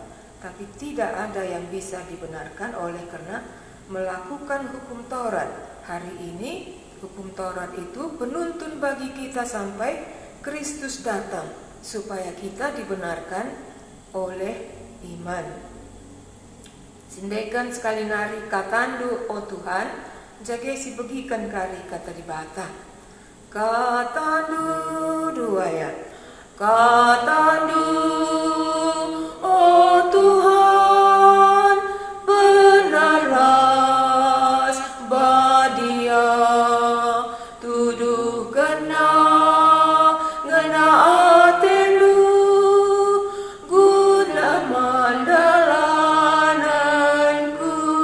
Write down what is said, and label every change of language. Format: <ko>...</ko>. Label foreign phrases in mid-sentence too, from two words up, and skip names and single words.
<id>Tapi tidak ada yang bisa dibenarkan oleh karena melakukan hukum Taurat. Hari ini hukum Taurat itu penuntun bagi kita sampai Kristus datang, supaya kita dibenarkan oleh iman.</id> <btx>Sindekan sekali nari katandu o Tuhan, jaga si begikan kari kata di bata. Katandu dua ya. Katandu o Tuhan, benaras badia, tuduh kena ngena atelu, guna mandalananku.</btx>